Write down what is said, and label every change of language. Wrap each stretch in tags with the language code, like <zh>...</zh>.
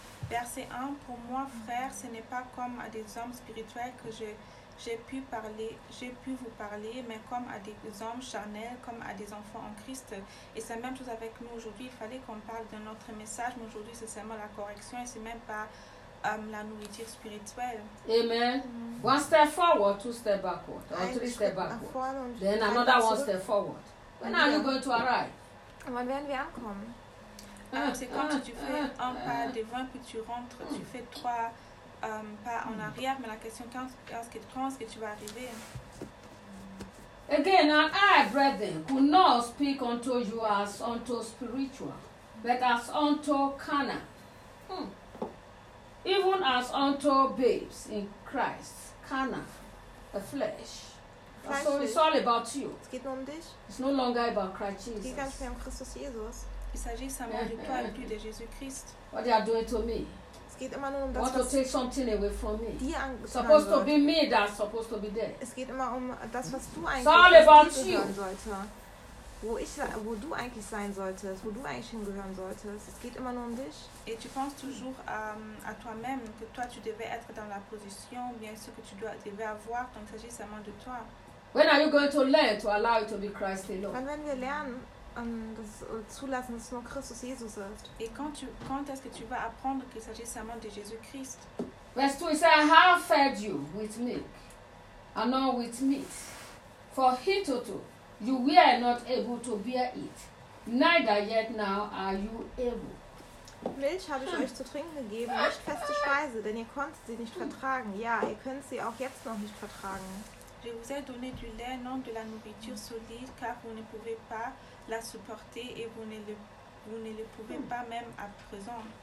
<fr>Verset 1, pour moi, frère, ce n'est pas comme à des hommes spirituels que j'ai pu vous parler, mais comme à des hommes charnels, comme à des enfants en Christ. Et c'est la même chose avec nous aujourd'hui. Il fallait qu'on parle de notre message, mais aujourd'hui, c'est seulement la correction et c'est même pas la nourriture spirituelle.</fr> <en>Amen. Mm. One step forward, two step backward, or three step backward. Then another one step forward. When are you going to arrive?</en> <de>Wann werden wir ankommen?</de> <fr>C'est quand tu fais un pas devant, puis tu rentres, tu fais trois pas en arrière, mais la question quand est-ce que tu vas arriver?</fr> <en>Again, I, brethren, could not speak unto you as unto spiritual, but as unto carnal. Even as unto babes in Christ, carnal, the flesh. So it's all about you.</en> <de>Es geht nur um dich.</de> <en>It's no longer about Christ Jesus.</en> <de>Es geht ganz mehr um Christus Jesus.</de> <fr>Il s'agit seulement de toi et plus de Jésus Christ.</fr> <en>What you are doing to me?</en> <de>Es geht immer nur um das.</de> <en>Want to take something away from me?</en> <de>Dir</de> <en>supposed to be me that's supposed to be there.</en> <de>Es geht immer um das, was du eigentlich.</de> <en>It's all about you.</en> <de>Wo du eigentlich sein solltest, wo du eigentlich hingehören solltest. Es geht immer nur um dich.</de> <fr>Et tu penses toujours à toi-même, que toi tu devais être dans la position, bien sûr que tu devais avoir, donc il s'agit seulement de toi.</fr> <en>When are you going to learn to allow it to be Christ alone?</en> <de>Wann werden wir lernen, das zulassen, dass nur Christus Jesus ist?</de> <fr>Et quand est-ce que tu vas apprendre qu'il s'agit seulement de Jésus Christ?</fr> <en>Verse 2, it says, I have fed you with milk, and not with meat, for hitherto you were not able to bear it, neither yet now are you able.</en> <de>Milch habe ich euch zu trinken gegeben, nicht feste Speise, denn ihr konntet sie nicht vertragen. Ja, ihr könnt sie auch jetzt noch nicht vertragen.</de> <fr>Je vous ai donné du lait, non de la nourriture solide, car vous ne pouvez pas la supporter et vous ne le pouvez pas même à présent.</fr>